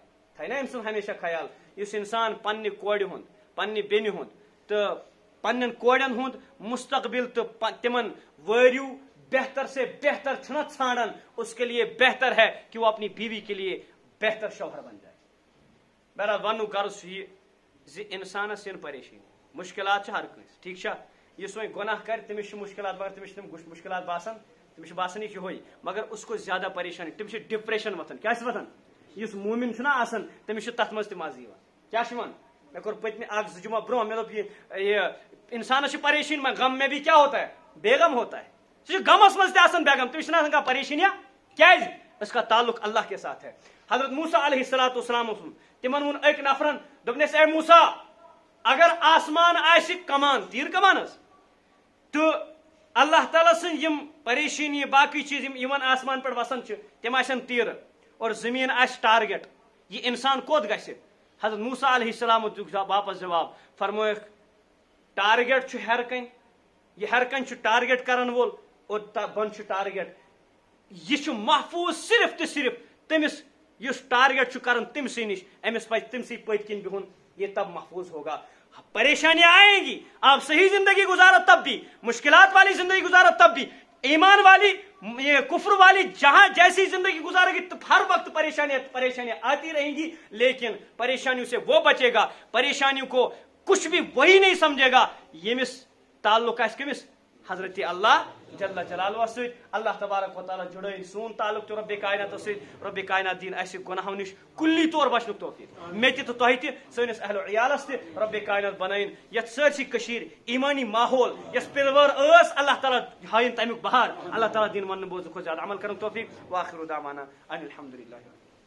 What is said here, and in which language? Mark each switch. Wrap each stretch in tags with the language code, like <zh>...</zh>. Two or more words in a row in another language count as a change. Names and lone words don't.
<ks>خیال یُس انسان پننہِ کورِ ہُنٛد پننہِ بیٚنہِ ہُنٛد تہٕ پننٮ۪ن کورٮ۪ن ہُنٛد مستقبل تہٕ تمن وٲرِو بہتر سے بہتر چھُنہ ژھانڈان</ks> <ur>اس کے لیے بہتر ہے کہ وہ اپنی بیوی کے لیے بہتر شوہر بن جائے</ur> <ks>بہرحال وننُک غرض چھُ یہِ زِ انسانس ین پریشٲنی مشکلات چھِ ہر کٲنٛسہِ ٹھیٖک چھا یُس وۄنۍ گۄناہ کرِ تٔمِس چھِ مشکلات مگر تٔمِس چھِ تِم مشکلات باسان تٔمِس چھِ باسان یہِ چھُ یِہوے مگر</ks> <ur>اس کو زیادہ پریشانی</ur> <ks>تٔمِس چھِ ڈپریشن وۄتھان کیٛاہ چھِ وۄتھان یُس موٗمِن چھُنہ آسان تٔمِس چھُ تتھ منٛز تہِ مزٕ یِوان کیٛاہ چھُ یِوان میں کوٚر پٔتمہِ اکھ زٕ جمعہ برونٛہہ مےٚ دوٚپ یہ انسانس چھِ پریشٲنی غم</ks> <ur>میں بھی کیا ہوتا ہے بیغم ہوتا ہے</ur> <ks>سُہ چھُ غمس منٛز تہِ آسان بیغم تٔمِس چھِنہٕ آسان کانٛہہ پریشٲنیاہ کیٛازِ</ks> <ur>اس کا تعلق اللہ کے ساتھ ہے</ur> <ks>حضرت موسیٰ</ks> <ar>علیہ الصلوۃ والسلام</ar> <ks>اوسُن تِمن ووٚن أکۍ نفرن دوٚپنس اے موسیٰ اگر آسمان آسہِ کمان تیٖر کمان حظ تہٕ اللہ تعالیٰ سٕنٛز یِم پریشٲنی باقٕے چیٖز یِم یِمن آسمان پٮ۪ٹھ وسان چھِ تِم آسن تیٖرٕ اور زٔمیٖن آسہِ ٹارگیٹ یہ انسان کوٚت گژھِ حضرت موسیٰ</ks> <ar>علیہ السلام</ar> <ks>دیُت واپس جواب فرمٲیکھ ٹارگیٹ چھُ ہیر کَنہِ یہ ہیر کَنہِ چھُ ٹارگیٹ کرن وول اور بۄن چھُ ٹارگیٹ یہ چھُ محفوظ صرف تہٕ صرف تٔمِس یُس ٹارگیٹ چھُ کران تٔمسٕے نِش أمِس پزِ تٔمسٕے پٔتۍ کِنۍ بِہُن</ks> <ur>یہ تب محفوظ ہوگا پریشانیاں آئیں گی آپ صحیح زندگی گزارو تب بھی مشکلات والی زندگی گزارو تب بھی ایمان والی یہ کفر والی جہاں جیسی زندگی گزارے گی تو ہر وقت پریشانیاں آتی رہیں گی لیکن پریشانیوں سے وہ بچے گا پریشانیوں کو کچھ بھی وہی نہیں سمجھے گا</ur> <ks>یمس تعلق آسہِ کٔمِس حضرت اللہ</ks> <ar>جل جلالہ</ar> <ks>سۭتۍ اللہ تبارک و تعالیٰ جُڑٲیِن سون تعلق تہِ رۄبِ کائنات سۭتۍ رۄبِ کائنات دِیِن اَسہِ گۄناہو نِش کُلی طور بچنُک توفیٖق مےٚ تہِ تہٕ تۄہہِ تہِ سٲنِس اہلِ و عیالس تہِ رۄبِ کائنات بنٲیِن یتھ سٲرسٕے کٔشیٖرِ ایٖمٲنی ماحول یۄس پِروٲر ٲس اللہ تعالیٰ ہٲیِن تمیُک بہار اللہ تعالیٰ دِیِن وننہٕ بوزنہٕ کھۄتہٕ زیادٕ عمل کرنُک توفیٖق</ks> <ar>وآخِر دعوانا ان الحمدُ للہ</ar>